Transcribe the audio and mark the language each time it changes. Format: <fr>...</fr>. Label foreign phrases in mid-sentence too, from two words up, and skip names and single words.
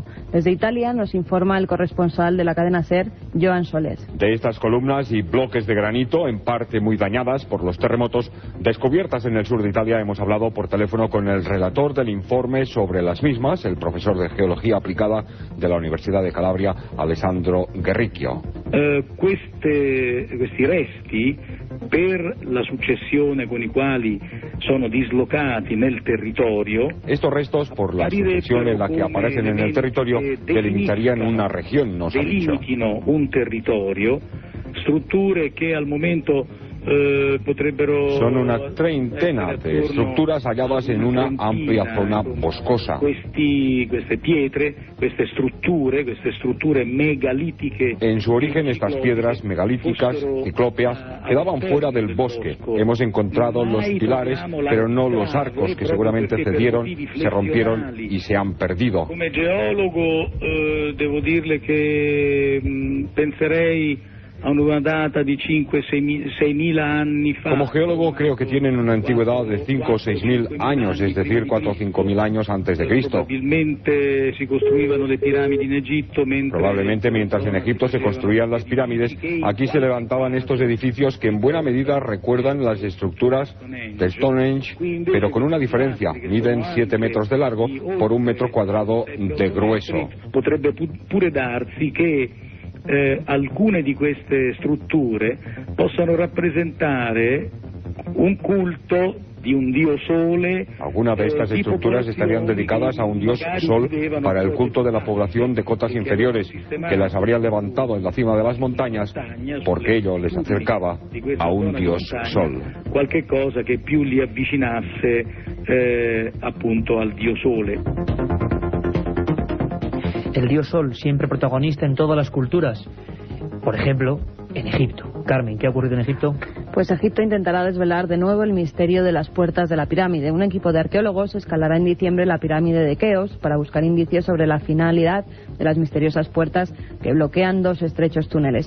<es>Desde Italia nos informa el corresponsal de la cadena SER, Joan Solés. De estas columnas y bloques de granito, en parte muy dañadas por los terremotos descubiertas en el sur de Italia, hemos hablado por teléfono con el relator del informe sobre las mismas, el profesor de Geología Aplicada de la Universidad de Calabria, Alessandro Guerricchio.</es> <it>Questi resti, per la successione con i quali sono dislocati nel territorio,</it> <es>estos restos, por la sucesión en la que aparecen en el territorio, delimitarían una región, nos ha dicho.</es> <it>Delimitino un territorio, strutture che al momento</it> <es>son una treintena de estructuras halladas en una amplia zona boscosa.</es> <it>Queste pietre, queste strutture megalitiche.</it> <es>En su origen, estas piedras megalíticas, ciclópeas, quedaban fuera del bosque. Hemos encontrado los pilares, pero no los arcos, que seguramente cedieron, se rompieron y se han perdido.</es> <it>Come geologo devo dirle che penserei a una data di 5.000-6.000 anni fa.</it> <es>Como geólogo creo que tienen una antigüedad de 5 o 6.000 años, es decir, 4 o 5.000 años antes de Cristo.</es> <it>Probabilmente si costruivano le piramidi in Egitto</it> <es>Probablemente mientras en Egipto se construían las pirámides, aquí se levantaban estos edificios que en buena medida recuerdan las estructuras de Stonehenge, pero con una diferencia: miden 7 metros de largo por 1 metro cuadrado de grueso.</es> <it>Potrebbe pure darsi che alcune di queste strutture possano rappresentare un culto di un dio sole.</it> <es>Algunas de estas estructuras estarían dedicadas a un dios sol para el culto de la población de cotas inferiores, que las habrían levantado en la cima de las montañas porque ello les acercaba a un dios sol.</es> <it>Qualche cosa che più li avvicinasse appunto al dio sole.</it> <es>El dios Sol, siempre protagonista en todas las culturas. Por ejemplo, en Egipto. Carmen, ¿qué ha ocurrido en Egipto? Pues Egipto intentará desvelar de nuevo el misterio de las puertas de la pirámide. Un equipo de arqueólogos escalará en diciembre la pirámide de Keops para buscar indicios sobre la finalidad de las misteriosas puertas que bloquean 2 estrechos túneles.</es>